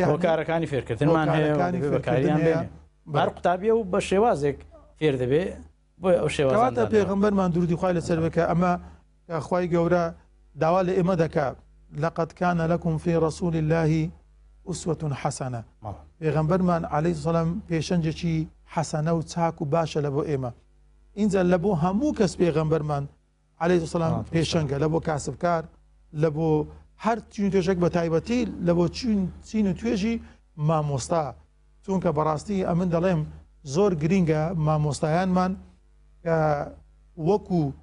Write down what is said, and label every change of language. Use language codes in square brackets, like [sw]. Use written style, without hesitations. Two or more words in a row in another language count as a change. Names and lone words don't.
[ckb] هۆکارەکانی فێرکردنمان هەیە بەکاریان بێنێ بار قوتابیە و بە شێوازێک فێر دەبێ بۆ ئەو شێوازە پێغەمبەرمان درودی خوای لەسەر بکە ئەمە خوای گەورە داوا لە ئێمە دەکات [ar] لقد كان لكم في رسول الله أسوة حسنة [ckb] پێغەمبەرمان [ar] عەلەیهی سەلام [ckb] پێشەنجێکی حەسەنە و چاک و باشە لە بۆ ئێمە ئینجا لە بۆ هەموو کەس پێغەمبەرمان [ar] عەلەیهی سەلام [ckb] پێشەنگە لە بۆ کاسبکار لە بۆ هەر چین توێژێک بە تایبەتی لە بۆ چین و توێژی مامۆستا چونکە بەڕاستی ئەمن دەڵێم زۆر گرینگە مامۆستایانمان کە وەکو